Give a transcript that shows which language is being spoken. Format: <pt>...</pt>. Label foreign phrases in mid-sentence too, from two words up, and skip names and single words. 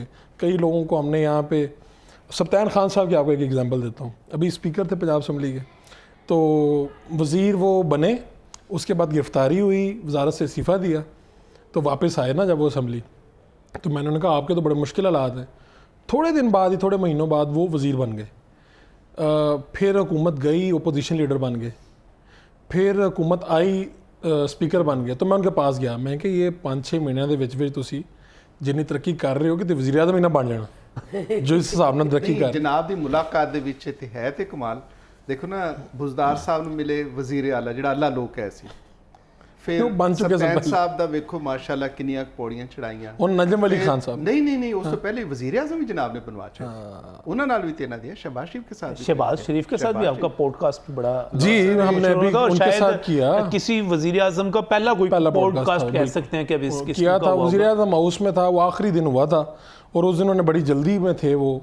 <ur>کئی لوگوں کو ہم نے یہاں پہ, سبطین خان صاحب کی آپ کو ایک ایگزامپل دیتا ہوں, ابھی اسپیکر تھے پنجاب اسمبلی کے, تو وزیر وہ بنے, اس کے بعد گرفتاری ہوئی, وزارت سے استعفیٰ دیا, تو واپس آئے نا جب وہ اسمبلی, تو میں نے انہیں کہا آپ کے تو بڑے مشکل حالات ہیں. تھوڑے دن بعد ہی, تھوڑے مہینوں بعد وہ وزیر بن گئے. پھر حکومت گئی, اپوزیشن لیڈر بن گئے, پھر حکومت آئی, اسپیکر بن گئے. تو میں ان کے پاس گیا,</ur> <pa>میں کہ یہ 5-6 مہینوں کے وچ تسی جنی ترقی کر رہے ہو کہ وزیر اعظم ہی نہ بن جانا, جو اس حساب نال ترقی کر. جناب دی ملاقات دے وچ تے ہے تے کمال. دیکھو نا بزدار صاحب نوں ملے وزیر اعلیٰ جڑا اللہ لوگ کہہ سی, پھر سبطین صاحب دا ویکھو ماشاءاللہ کنیاں پوڑیاں چڑھائیاں,</pa> <ur>اور نجم علی خان صاحب نہیں اس سے پہلے وزیر اعظم ہی جناب نے بنوا چاہے, انہوں نال بھی تینا دیا. شہباز شریف کے ساتھ بھی آپ کا پوڈ کاسٹ بڑا, جی ہم نے بھی ان کے ساتھ کیا, کسی وزیر اعظم کا پہلا کوئی پوڈ کاسٹ کہہ سکتے ہیں کہ ابھی اس کیا تھا. وزیر اعظم ہاؤس میں تھا, وہ آخری دن ہوا تھا, اور اس دن انہوں نے بڑی جلدی میں تھے, وہ</ur>